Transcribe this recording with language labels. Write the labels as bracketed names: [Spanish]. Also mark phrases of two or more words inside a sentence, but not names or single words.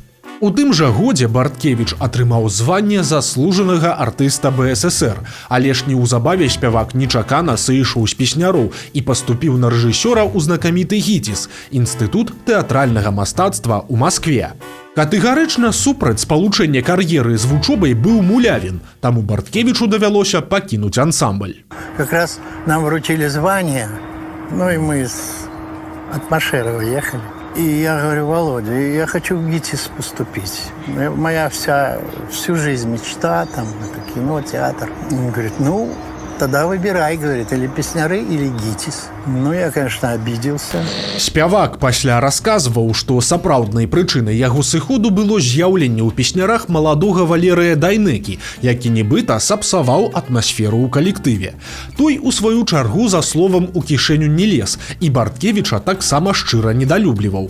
[Belarusian] У тым жа годзе Барткевіч атрымаў званне заслужанага артыста БССР, але ж неўзабаве спявак нечакана сышоў з песняроў і паступіў на рэжысёра ў знакаміты ГІТІС – Інстытут тэатральнага мастацтва ў Маскве. Катэгарычна супраць спалучэння кар'еры з вучобай быў Мулявін, таму Барткевічу давялося пакінуць ансамбль. [Russian] Как раз нам вручили звание, ну и мы от Машерова ехали. И я говорю, Володя, я хочу в ГИТИС поступить. Моя всю жизнь мечта, там, это кино, театр. Он говорит, ну, тогда выбирай, говорит, или песняры, или ГИТИС. Ну, я, конечно, обиделся. [Belarusian] Спявак пасля расказваў, што сапраўднай прычынай яго сыходу было з'яўленне ў песнярах маладога Валерыя Дайнекі, які нібыта сапсаваў атмасферу ў калектыве. Той, у сваю чаргу, за словам у кішэню не лез, і Барткевіча таксама шчыра недалюбліваў.